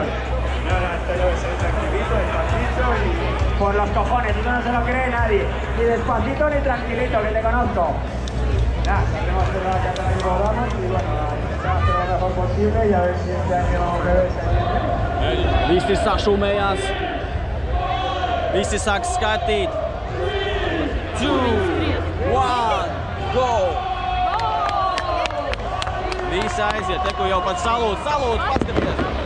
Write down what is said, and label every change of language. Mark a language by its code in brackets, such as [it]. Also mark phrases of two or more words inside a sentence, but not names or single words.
[es] No, esto yo que soy tranquilito, despacito y... Por los cojones, eso no se lo cree nadie. Ni despacito ni tranquilito, que te conozco. Nada, tenemos que hacer la carrera que podamos y bueno, intentar hacer lo mejor posible y a ver si este año regresa. [lv] Visi sašumējās. Visi sāk skatīt. 2, 1, go! Visi aiziet, te, ko jau pat salūd, paskaties!